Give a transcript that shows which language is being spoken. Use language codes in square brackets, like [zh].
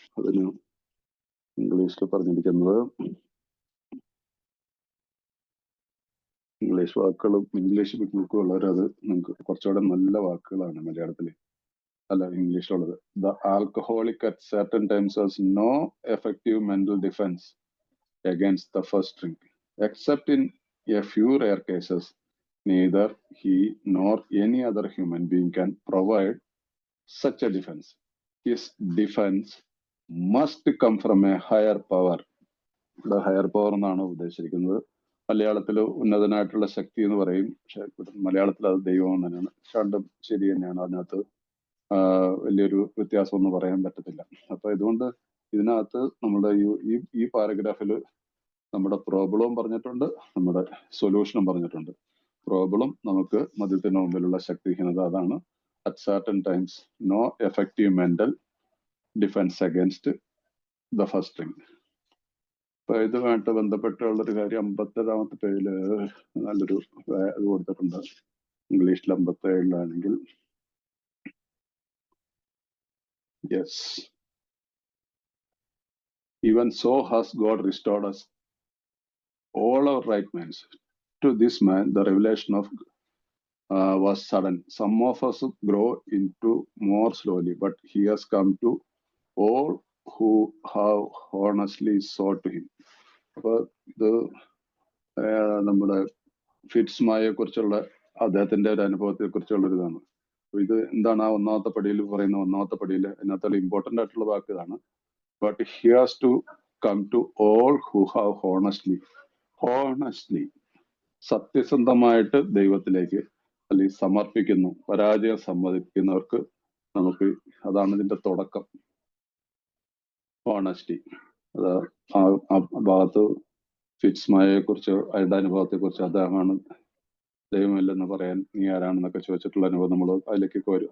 [ml] അതിന് ഇംഗ്ലീഷിൽ പറഞ്ഞിരിക്കുന്നത്, ഇംഗ്ലീഷ് വാക്കുകളും ഇംഗ്ലീഷ് ബിഗ് ബുക്കും ഉള്ളവർ അത് നിങ്ങൾക്ക് കുറച്ചുകൂടെ നല്ല വാക്കുകളാണ് മലയാളത്തില് അല്ല ഇംഗ്ലീഷിലുള്ളത്. [en] The alcoholic at certain times has no effective mental defence against the first drink, except in a few rare cases. Neither he nor any other human being can provide such a defense. His defense must come from a higher power. [ml] ഇവിടെ higher power എന്നാണ് ഉദ്ദേശിച്ചിരിക്കുന്നത്. മലയാളത്തിൽ ഉന്നതനായിട്ടുള്ള ശക്തി എന്ന് പറയും, പക്ഷെ മലയാളത്തിൽ അത് ദൈവം തന്നെയാണ്. രണ്ടും ശരി തന്നെയാണ്. അതിനകത്ത് വലിയൊരു വ്യത്യാസമൊന്നും പറയാൻ പറ്റത്തില്ല. അപ്പൊ ഇതുകൊണ്ട് ഇതിനകത്ത് നമ്മുടെ ഈ പാരഗ്രാഫിൽ നമ്മുടെ പ്രോബ്ലവും പറഞ്ഞിട്ടുണ്ട്, നമ്മുടെ സൊല്യൂഷനും പറഞ്ഞിട്ടുണ്ട്. പ്രോബ്ലം നമുക്ക് മദ്യത്തിന് മുമ്പിലുള്ള ശക്തിഹീനത, അതാണ് [en] At certain times no effective mental defence against the first drink. [ml] അപ്പൊ ഇതുമായിട്ട് ബന്ധപ്പെട്ടുള്ളൊരു കാര്യം 57ാമത്തെ പേജില് നല്ലൊരു ഇത് കൊടുത്തിട്ടുണ്ട്. ഇംഗ്ലീഷിൽ 57ലാണെങ്കിൽ [en] Yes, even so has God restored us all our right minds. To this man the revelation of was sudden. Some of us grow into more slowly, but he has come to all who have honestly sought to him. [ml] അപ്പൊ ഇത് നമ്മുടെ ഫിറ്റ്സ്മായെ കുറിച്ചുള്ള അദ്ദേഹത്തിന്റെ ഒരു അനുഭവത്തെ കുറിച്ചുള്ള ഒരു ഇതാണ്. ഇത് എന്താണ് ആ ഒന്നാമത്തെ പടിയിൽ പറയുന്ന ഒന്നാമത്തെ പടിയിൽ അതിനകത്തുള്ള ഇമ്പോർട്ടന്റ് ആയിട്ടുള്ള വാക്ക് ഇതാണ്. [en] But he has to come to all who have honestly. [ml] സത്യസന്ധമായിട്ട് ദൈവത്തിലേക്ക് അല്ലെങ്കിൽ സമർപ്പിക്കുന്നു. പരാജയം സമ്മതിക്കുന്നവർക്ക് നമുക്ക് അതാണ് ഇതിന്റെ തുടക്കം. ഓണസ്റ്റി. അത് ആ ഭാഗത്ത് ഫിറ്റ്സ്മായെ കുറിച്ച് അയാളുടെ അനുഭവത്തെ കുറിച്ച് അദ്ദേഹമാണ് ദൈവമില്ലെന്ന് പറയാൻ നീ ആരാണെന്നൊക്കെ ചോദിച്ചിട്ടുള്ള അനുഭവം നമ്മൾ അതിലേക്ക് വരും.